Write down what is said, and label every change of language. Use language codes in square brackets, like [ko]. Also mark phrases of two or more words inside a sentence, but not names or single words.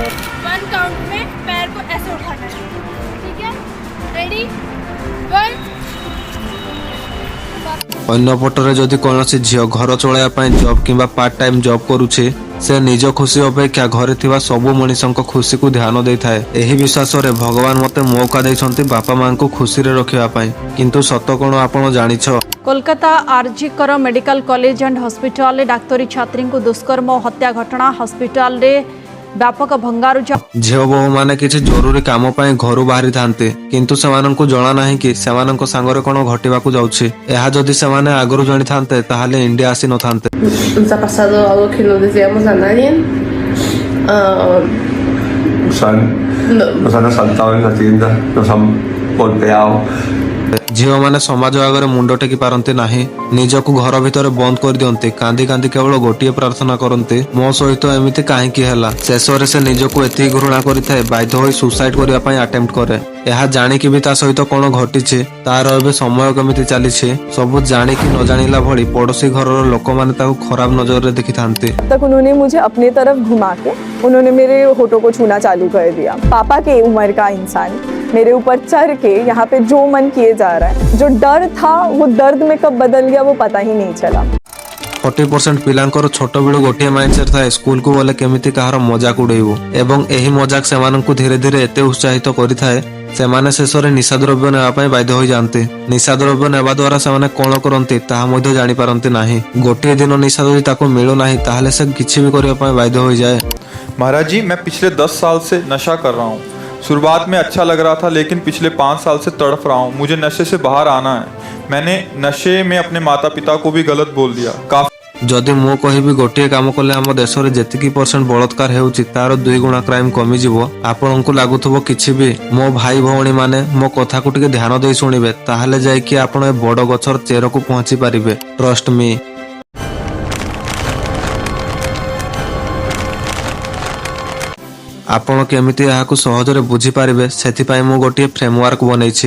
[or] ଅନ୍ୟପଟରେ ଯଦି କୌଣସି ଝିଅ ଘର ଚଳାଇବା ପାଇଁ ଜବ୍ କିମ୍ବା [en] part time job [or] କରୁଛି, ସେ ନିଜ ଖୁସି ଅପେକ୍ଷା ଘରେ ଥିବା ସବୁ ମଣିଷଙ୍କ ଖୁସିକୁ ଧ୍ୟାନ ଦେଇଥାଏ। ଏହି ବିଶ୍ୱାସରେ ଭଗବାନ ମୋତେ ମୌକା ଦେଇଛନ୍ତି ବାପା ମାଙ୍କୁ ଖୁସିରେ ରଖିବା ପାଇଁ। କିନ୍ତୁ ସତ କ'ଣ ଆପଣ ଜାଣିଛ? [hi] कोलकाता आरजीकर मेडिकल कॉलेज एंड हॉस्पिटल डाक्तरी छात्री को दुष्कर्म और हत्या घटना। [or] ହସ୍ପିଟାଲ ରେ ବ୍ୟାପକ ଭଙ୍ଗାରୁଜା। ଝିଅ ବୋହୂମାନେ କିଛି ଜରୁରୀ କାମ ପାଇଁ ଘରୁ ବାହାରିଥାନ୍ତି, କିନ୍ତୁ ସେମାନଙ୍କୁ ଜଣା ନାହିଁ କି ସେମାନଙ୍କ ସାଙ୍ଗରେ କ'ଣ ଘଟିବାକୁ ଯାଉଛି। ଏହା ଯଦି ସେମାନେ ଆଗରୁ ଜାଣିଥାନ୍ତେ ତାହେଲେ ଇଣ୍ଡିଆ ଆସି ନଥାନ୍ତେ। [es] Nos ha pasado algo que no deseamos a nadie. Nos han asaltado en la tienda, nos han golpeado. [or] ଝିଅମାନେ ସମାଜ ଆଗରେ ମୁଣ୍ଡ ଟେକି ପାରନ୍ତି ନାହିଁ। ନିଜକୁ ଘର ଭିତରେ ବନ୍ଦ କରିଦିଅନ୍ତି। କାନ୍ଦି କାନ୍ଦି କେବଳ ଗୋଟିଏ ପ୍ରାର୍ଥନା କରନ୍ତି, ମୋ ସହିତ ଏମିତି କାହିଁକି ହେଲା। ଶେଷରେ ସେ ନିଜକୁ ଏତିକି ଘୃଣା କରିଥାଏ, ବାଧ୍ୟ ହୋଇ ସୁସାଇଡ୍ କରିବା ପାଇଁ ଆଟେମ୍ପ୍ଟ କରେ। ଏହା ଜାଣିକି ବି ତା ସହିତ କ'ଣ ଘଟିଛି, ତାର ଏବେ ସମୟ କେମିତି ଚାଲିଛି, ସବୁ ଜାଣିକି ନ ଜାଣିଲା ଭଳି ପଡୋଶୀ ଘରର ଲୋକମାନେ ତାକୁ ଖରାପ ନଜରରେ ଦେଖିଥାନ୍ତି। [hi] तक उन्होंने मुझे अपनी तरफ घुमा के उन्होंने मेरे होठों को छूना चालू कर दिया। पापा के उम्र का इंसान मेरे ऊपर चढ़ के यहाँ पे जो मन किए जा रहा है, जो डर था वो दर्द में कब बदल गया वो पता ही नहीं चला। [or] 40% ପିଲାଙ୍କର ଛୋଟ ବେଳୁ ଗୋଟିଏ ମାଇଣ୍ଡସେଟ୍ ଥାଏ, ସ୍କୁଲକୁ ଗଲେ କେମିତି କାହାର ମଜାକ ଉଡେଇବୁ। ଏବଂ ଏହି ମଜାକ ସେମାନଙ୍କୁ ଧୀରେ ଧୀରେ ଏତେ ଉତ୍ସାହିତ କରିଥାଏ, ସେମାନେ ଶେଷରେ ନିଶାଦ୍ରବ୍ୟ ନେବା ପାଇଁ ବାଧ୍ୟ ହୋଇଯାଆନ୍ତି। ନିଶାଦ୍ରବ୍ୟ ନେବା ଦ୍ୱାରା ସେମାନେ କ'ଣ କରନ୍ତି ତାହା ମଧ୍ୟ ଜାଣିପାରନ୍ତି ନାହିଁ। ଗୋଟିଏ ଦିନ ନିଶା ଯଦି ତାକୁ ମିଳୁନାହିଁ ତାହେଲେ ସେ କିଛି ବି କରିବା ପାଇଁ ବାଧ୍ୟ ହୋଇଯାଏ। [hi] महाराज जी, मैं पिछले 10 साल से नशा कर रहा हूँ। शुरुआत में अच्छा लग रहा था, लेकिन पिछले 5 साल से तड़फ रहा हूँ। मुझे नशे से बाहर आना है। मैंने नशे में अपने माता पिता को भी गलत बोल दिया। [or] ଯଦି ମୁଁ କହିବି ଗୋଟିଏ କାମ କଲେ ଆମ ଦେଶରେ ଯେତିକି % ବଳାତ୍କାର ହେଉଛି ତାର 2 ଗୁଣା କ୍ରାଇମ କମିଯିବ, ଆପଣଙ୍କୁ ଲାଗୁଥିବ କିଛି ବି। ମୋ ଭାଇ ଭଉଣୀ ମାନେ ମୋ କଥାକୁ ଟିକେ ଧ୍ୟାନ ଦେଇ ଶୁଣିବେ, ତାହେଲେ ଯାଇକି ଆପଣ ଏ ବଡ଼ ଗଛର ଚେରକୁ ପହଞ୍ଚି ପାରିବେ। [en] trust me. [or] ଆପଣ କେମିତି ଏହାକୁ ସହଜରେ ବୁଝିପାରିବେ ସେଥିପାଇଁ ମୁଁ ଗୋଟିଏ ଫ୍ରେମୱାର୍କ ବନେଇଛି।